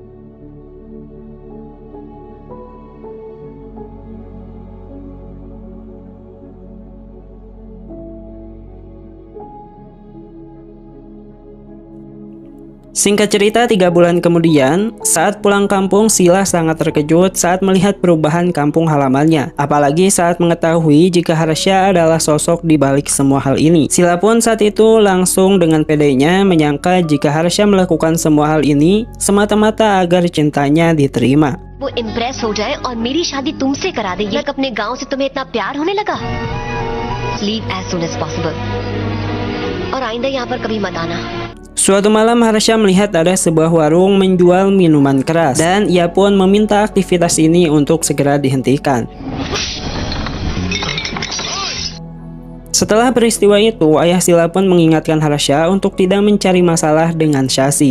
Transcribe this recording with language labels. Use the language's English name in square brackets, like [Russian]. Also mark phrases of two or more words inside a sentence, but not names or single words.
[Indonesian] Singkat cerita, 3 bulan kemudian, saat pulang kampung, Sila sangat terkejut saat melihat perubahan kampung halamannya. Apalagi saat mengetahui jika Harsha adalah sosok di balik semua hal ini. Sila pun saat itu langsung dengan pedenya menyangka jika Harsha melakukan semua hal ini semata-mata agar cintanya diterima. [Hindi] वो इम्प्रेस हो जाए और मेरी शादी तुमसे करा दे, ये अपने गांव से तुम्हें इतना प्यार होने लगा। [English] Leave as soon as possible [Hindi] और आइंदा यहाँ पर कभी मत आना। [Indonesian] Suatu malam Harsha melihat ada sebuah warung menjual minuman keras dan ia pun meminta aktivitas ini untuk segera dihentikan. Setelah peristiwa itu, ayah Sila pun mengingatkan Harsha untuk tidak mencari masalah dengan Shashi.